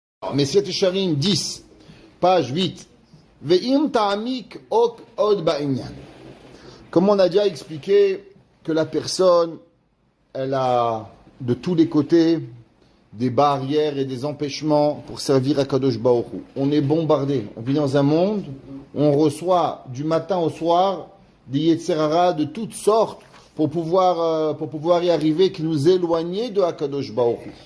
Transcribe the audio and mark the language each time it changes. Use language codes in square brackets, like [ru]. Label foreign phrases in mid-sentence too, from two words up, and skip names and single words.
[fr] Messiat Yesharim 10, page 8. [he] ואם תעמיק עוד בעניין. [fr] Comme on a déjà expliqué que la personne, elle a de tous les côtés des barrières et des empêchements pour servir à [he] קדוש ברוך הוא. [fr] On est bombardé. On vit dans un monde où on reçoit du matin au soir des [he] יצר הרע [fr] de toutes sortes pour pouvoir y arriver, qui nous éloigner de [he] קדוש ברוך הוא.